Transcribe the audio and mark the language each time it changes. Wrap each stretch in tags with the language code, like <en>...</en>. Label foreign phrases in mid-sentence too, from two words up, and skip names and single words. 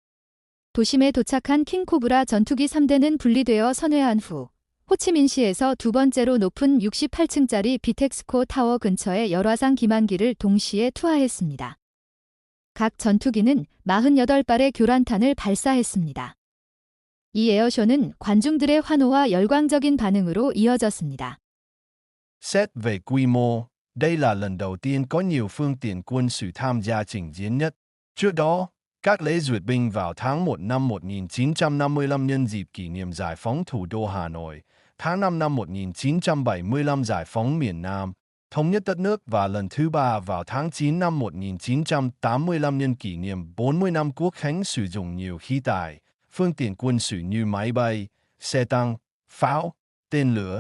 <ko>도심에 도착한 킹코브라 전투기 3대는 분리되어 선회한 후 호치민시에서 두 번째로 높은 68층짜리 비텍스코 타워 근처의 열화상 기만기를 동시에 투하했습니다. 각 전투기는 48발의 교란탄을 발사했습니다. 이 에어쇼는 관중들의 환호와 열광적인 반응으로 이어졌습니다.</ko> <vi>Xét về quy mô, đây là lần đầu tiên có nhiều phương tiện quân sự tham gia trình diễn nhất. Trước đó, các lễ duyệt binh vào tháng 1 năm 1955 nhân dịp kỷ niệm giải phóng thủ đô Hà Nội, tháng 5 năm 1975 giải phóng miền Nam, thống nhất đất nước và lần thứ ba vào tháng 9 năm 1985 nhân kỷ niệm 40 năm Quốc khánh sử dụng nhiều khí tài, phương tiện quân sự như máy bay, xe tăng, pháo, tên lửa.</vi>